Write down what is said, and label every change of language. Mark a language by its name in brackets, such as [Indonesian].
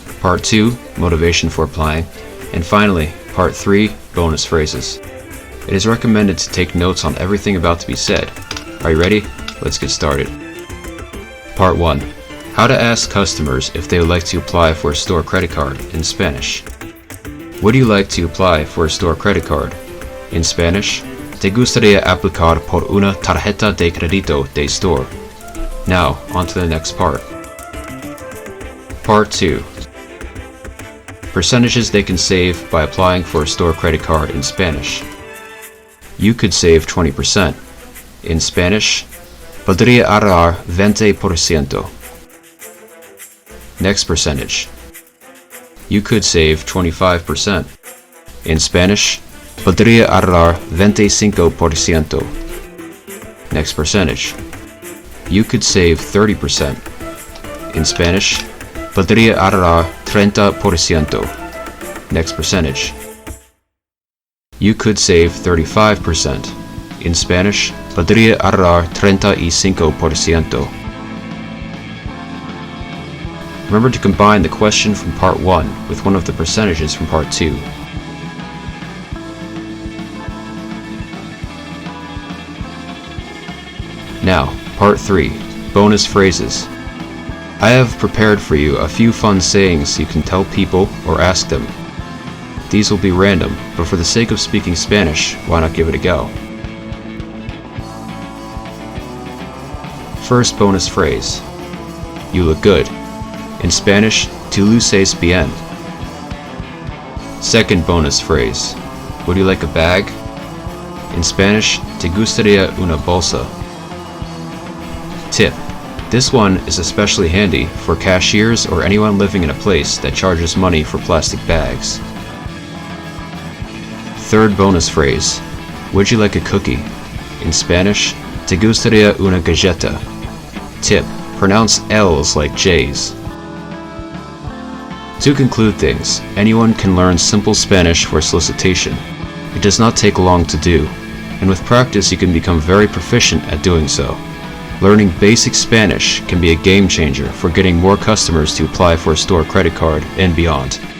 [English] Part 2, motivation for applying. And finally, Part 3, bonus phrases. It is recommended to take notes on everything about to be said. Are you ready? Let's get started. Part 1. How to ask customers if they would like to apply for a store credit card in Spanish. Would you like to apply for a store credit card? In Spanish, [Spanish] ¿Te gustaría aplicar por una tarjeta de crédito de store? [English] Now, on to the next part. Part 2. Percentages they can save by applying for a store credit card in Spanish. You could save 20%. In Spanish, [Spanish] Podría ahorrar 20%. [English] Next percentage. You could save 25%. In Spanish, [Spanish] Podría ahorrar 25%. [English] Next percentage. You could save 30%. In Spanish, [Spanish] Podría ahorrar 30%. [English] Next percentage. You could save 35%. In Spanish, [Spanish] Podría ahorrar 35%. [English] Remember to combine the question from Part 1 with one of the percentages from Part 2. Now, Part 3, bonus phrases. I have prepared for you a few fun sayings you can tell people or ask them. These will be random, but for the sake of speaking Spanish, why not give it a go? First bonus phrase. You look good. In Spanish, [Spanish] tú luces bien. [English] Second bonus phrase. Would you like a bag? In Spanish, [Spanish] ¿Te gustaría una bolsa? [English] Tip. This one is especially handy for cashiers or anyone living in a place that charges money for plastic bags. Third bonus phrase. Would you like a cookie? In Spanish, [Spanish] ¿Te gustaría una galleta? [English] Tip. Pronounce L's like J's. To conclude things, anyone can learn simple Spanish for solicitation. It does not take long to do, and with practice you can become very proficient at doing so. Learning basic Spanish can be a game changer for getting more customers to apply for a store credit card and beyond.